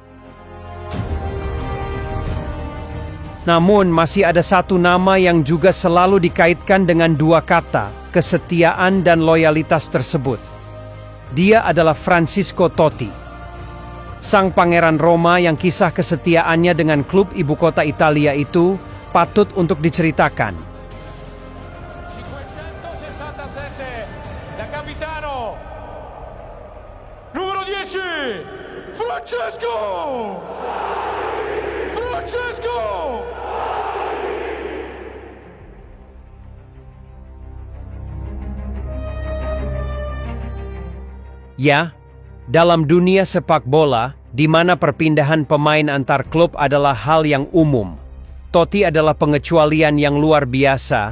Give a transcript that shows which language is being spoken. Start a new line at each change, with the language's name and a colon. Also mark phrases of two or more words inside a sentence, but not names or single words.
Indonesian: Namun masih ada satu nama yang juga selalu dikaitkan dengan dua kata, kesetiaan dan loyalitas tersebut. Dia adalah Francisco Totti, sang pangeran Roma yang kisah kesetiaannya dengan klub ibu kota Italia itu patut untuk diceritakan.
Italian: 567 da capitano, numero 10, Francesco!
Indonesian: Ya, dalam dunia sepak bola, di mana perpindahan pemain antar klub adalah hal yang umum, Totti adalah pengecualian yang luar biasa.